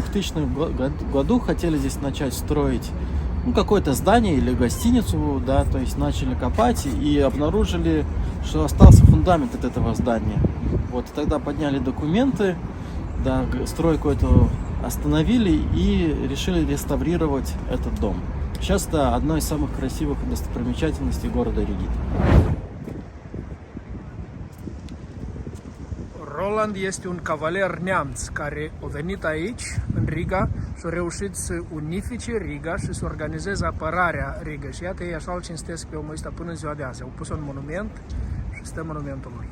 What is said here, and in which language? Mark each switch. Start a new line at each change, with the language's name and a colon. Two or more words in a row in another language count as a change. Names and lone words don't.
Russian: В 2000 году хотели здесь начать строить какое-то здание или гостиницу, да, то есть начали копать и обнаружили, что остался фундамент от этого здания. Вот, тогда подняли документы, да, стройку эту остановили и решили реставрировать этот дом. Сейчас это одно из самых красивых достопримечательностей города Риги.
Romanian: Roland este un cavaler neamț care a venit aici, în Riga, și a reușit să unifice Riga și să organizeze apărarea Riga. Și iată, ei așa îl cinstesc pe omul ăsta până în ziua de azi. Au pus un monument și stă monumentul lui.